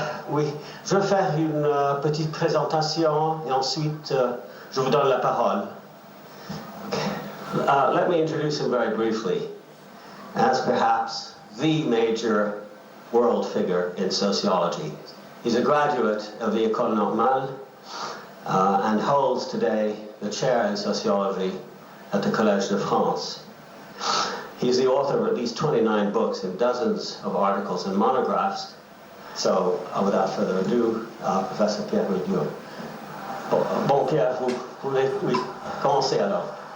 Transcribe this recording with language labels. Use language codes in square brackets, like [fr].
[fr] Oui, je vais faire une petite présentation et ensuite je vous donne la parole. [en] Let me introduce him very briefly as perhaps the major world figure in sociology. He's a graduate of the École Normale and holds today the chair in sociology at the Collège de France. He's the author of at least 29 books and dozens of articles and monographs. So, without further ado, Professor Pierre Bourdieu. [fr] Bon, Pierre, vous voulez commencer alors.